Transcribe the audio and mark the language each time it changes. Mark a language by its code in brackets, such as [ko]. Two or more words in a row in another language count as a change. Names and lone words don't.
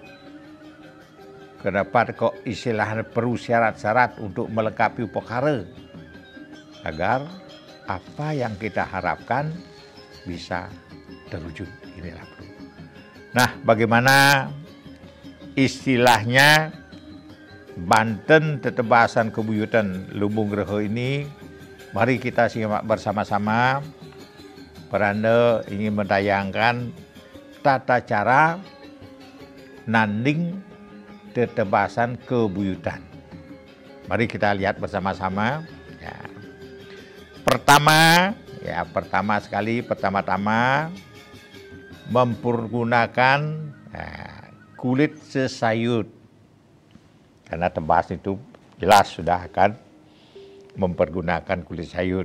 [id] Kenapa kok istilahnya perlu syarat-syarat untuk melengkapi upakara agar apa yang kita harapkan bisa terwujud. Inilah perlu. Nah, bagaimana istilahnya Banten Tetebasan Kebuyutan Lumungreho ini? Mari kita simak bersama-sama. Peranda ingin mentayangkan tata cara nanding Tetebasan Kebuyutan. Mari kita lihat bersama-sama. Ya. Pertama-tama mempergunakan kulit sesayut. Karena tebas itu jelas sudah akan mempergunakan kulit sayut.